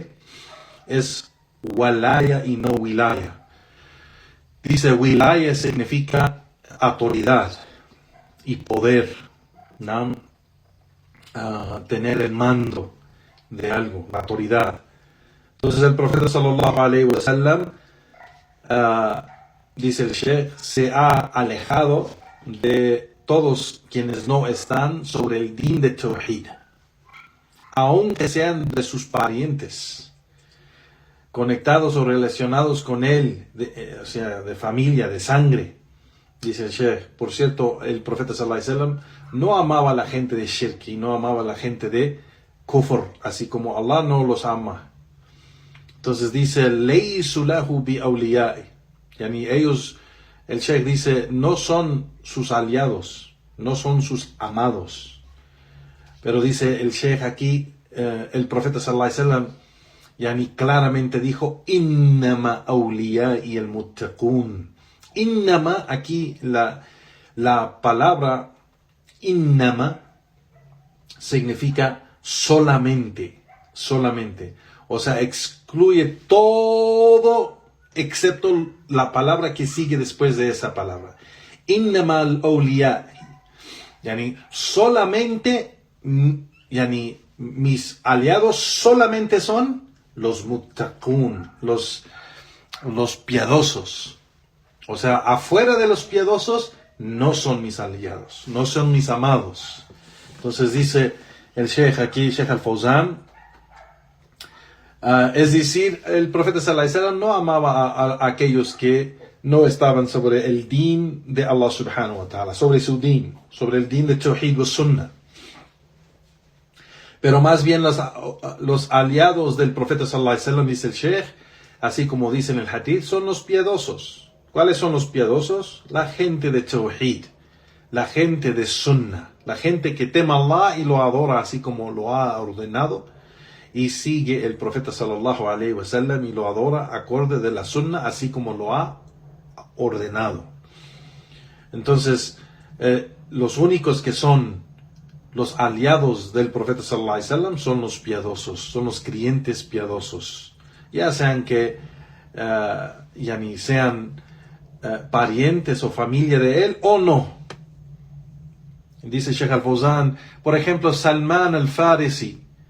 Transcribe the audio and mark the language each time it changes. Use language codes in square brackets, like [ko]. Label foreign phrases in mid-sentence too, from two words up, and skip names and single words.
[es] Es walaya y no wilaya. Dice wilaya significa autoridad y poder, ¿no? Tener el mando de algo, la autoridad. Entonces el profeta [ar] صلى الله عليه وسلم, [es] dice el Sheikh, se ha alejado de todos quienes no están sobre el din de Tawhid, aunque sean de sus parientes, conectados o relacionados con él, o sea, de familia, de sangre. Dice el Sheikh, por cierto, el profeta [ar] صلى الله عليه وسلم [es] no amaba a la gente de shirk y no amaba a la gente de kufr, así como Allah no los ama. Entonces dice, [ar] ليسوا له بأولياء. [es] Yani ellos, el Sheikh dice, no son sus aliados, no son sus amados. Pero dice el Sheikh aquí, el profeta [ar] صلى الله عليه وسلم, [es] yani claramente dijo, [ar] إنما أوليائي المتقون. [es] Innama, aquí la palabra innama significa solamente, solamente. O sea, excluye todo excepto la palabra que sigue después de esa palabra. [ar] إنما الأولياء. [es] Yani, solamente, yani, mis aliados solamente son los muttaqun, los piadosos. O sea, afuera de los piadosos no son mis aliados, no son mis amados. Entonces dice el Sheikh aquí, Sheikh Al-Fawzan, es decir, el profeta [ar] صلى الله عليه وسلم [es] no amaba a aquellos que no estaban sobre el din de Allah [ar] سبحانه وتعالى, [es] sobre su din, sobre el din de [ar] توحيد وسنة. [es] Pero más bien los aliados del profeta [ar] صلى الله عليه وسلم, [es] dice el Sheikh, así como dice en el hadith, son los piadosos. ¿Cuáles son los piadosos? La gente de Tawhid, la gente de Sunnah, la gente que teme a Allah y lo adora así como lo ha ordenado y sigue el profeta [ar] صلى الله عليه وسلم [es] y lo adora acorde de la Sunnah así como lo ha ordenado. Entonces, los únicos que son los aliados del profeta [ar] صلى الله عليه وسلم [es] son los piadosos, son los creyentes piadosos, ya sean que yani sean parientes o familia de él o no. Dice Sheikh Al-Fawzan, por ejemplo, Salman Al-Farisi.